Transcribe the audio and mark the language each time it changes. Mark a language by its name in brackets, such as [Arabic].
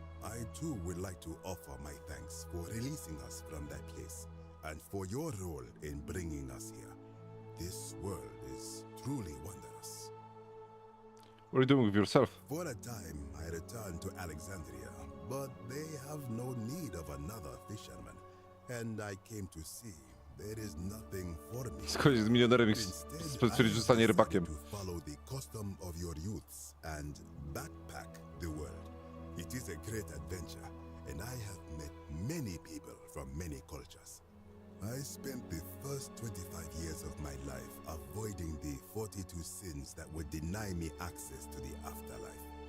[English] I too would like to offer my thanks for releasing us from that place, and for your role in bringing us here. This world is truly wondrous. What are you doing with yourself? For a time, I returned to Alexandria, but they have no need of another fisherman, and I came to see there is nothing for me. [Polish] Skończyć z milionerem i stwierdzić, że zostanie rybakiem. [English] To follow the custom of your youths and backpack the world. It is a great adventure, and I have met many people from many cultures. I spent the first 25 years of my life avoiding the 42 sins that would deny me access to the afterlife.